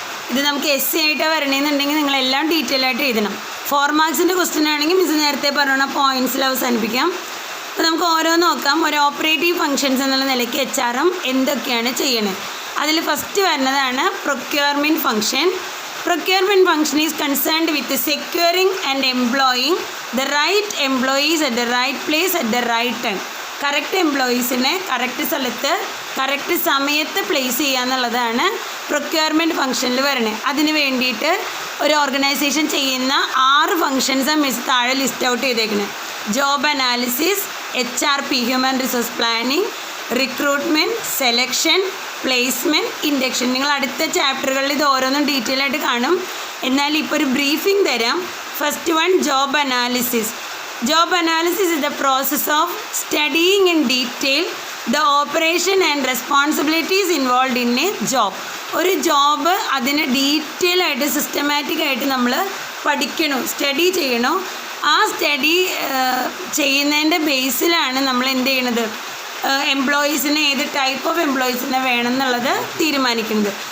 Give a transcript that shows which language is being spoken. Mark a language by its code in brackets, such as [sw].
[ml] ഇത് നമുക്ക് essay ആയിട്ടാണ് വരണമെന്നുണ്ടെങ്കിൽ നിങ്ങളെല്ലാം ഡീറ്റെയിൽ ആയിട്ട് എഴുതണം. 4 മാർക്സിൻ്റെ ക്വസ്റ്റ്യൻ ആണെങ്കിൽ മിസ് നേരത്തെ പറഞ്ഞ പോയിൻറ്റ്സിൽ അവസാനിപ്പിക്കാം. അപ്പോൾ നമുക്ക് ഓരോന്ന് നോക്കാം. ഒരു ഓപ്പറേറ്റീവ് ഫങ്ഷൻസ് എന്നുള്ള നിലയ്ക്ക് HRM എന്തൊക്കെയാണ് ചെയ്യണത്? അതിൽ ഫസ്റ്റ് വരുന്നതാണ് procurement function. [en] Procurement function is concerned with securing and employing the right employees at the right place at the right time. [ml] Correct എംപ്ലോയീസിനെ correct സ്ഥലത്ത് കറക്റ്റ് സമയത്ത് പ്ലേസ് ചെയ്യുക എന്നുള്ളതാണ് പ്രൊക്യൂർമെൻറ്റ് ഫംഗ്ഷനിൽ വരണേ. അതിന് വേണ്ടിയിട്ട് ഒരു ഓർഗനൈസേഷൻ ചെയ്യുന്ന 6 ഫങ്ഷൻസ് മിസ് താഴെ ലിസ്റ്റ് ഔട്ട് ചെയ്തേക്കുന്നത്. Job analysis, HRP human resource planning, recruitment, selection, placement, induction. നിങ്ങൾ അടുത്ത ചാപ്റ്ററുകളിൽ ഇത് ഓരോന്നും ഡീറ്റെയിൽ ആയിട്ട് കാണും. എന്നാൽ ഇപ്പോൾ ഒരു ബ്രീഫിംഗ് തരാം. First one, job analysis. [en] Job analysis is the process of studying in detail the operation and responsibilities involved in a job. [ml] ഒരു ജോബ് അതിന് ഡീറ്റെയിൽ ആയിട്ട് സിസ്റ്റമാറ്റിക് ആയിട്ട് നമ്മൾ പഠിക്കണോ, സ്റ്റഡി ചെയ്യണോ. ആ സ്റ്റഡി ചെയ്യുന്നതിൻ്റെ ബേസിലാണ് നമ്മൾ എന്ത് ചെയ്യണത്, എംപ്ലോയീസിനെ ഏത് ടൈപ്പ് ഓഫ് എംപ്ലോയീസിനെ വേണം എന്നുള്ളത് തീരുമാനിക്കുന്നത്.